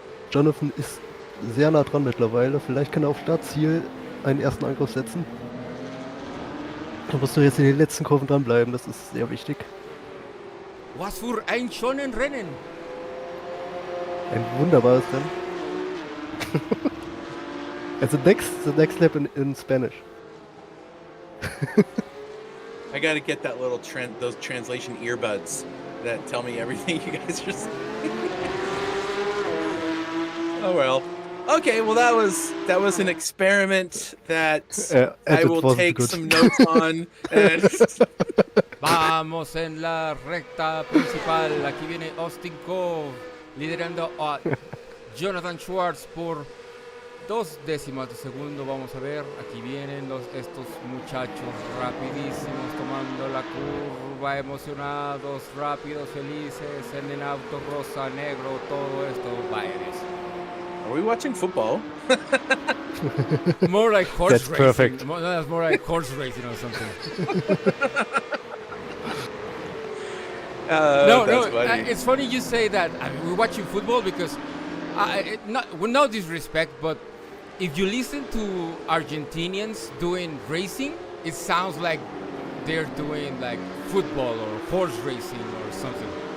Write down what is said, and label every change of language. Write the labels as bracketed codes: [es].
[de] Jonathan ist sehr nah dran mittlerweile. Vielleicht kann er auf Startziel einen ersten Angriff setzen. Da musst du jetzt in den letzten Kurven dranbleiben, das ist sehr wichtig. Was für ein schönes Rennen. Ein wunderbares Rennen. [en] And the next lap in Spanish. I gotta get that little those translation earbuds that tell me everything you guys are saying. Oh well. Okay, well that was an experiment that I will take some notes on. And [es] Vamos en la recta principal. Aquí viene Austin Cove liderando a Jonathan Schwartz por 2 décimas de segundo. Vamos a ver, aquí vienen estos muchachos rapidísimos tomando la curva, emocionados, rápidos, felices, en el auto rosa, negro, todo esto. Vaya eso. [en] Are we watching football? More like horse That's racing. perfect. That's more like horse racing or something. No, it's funny you say that. I mean, we're watching football because, with no disrespect, but if you listen to Argentinians doing racing, it sounds like they're doing like football or horse racing or something.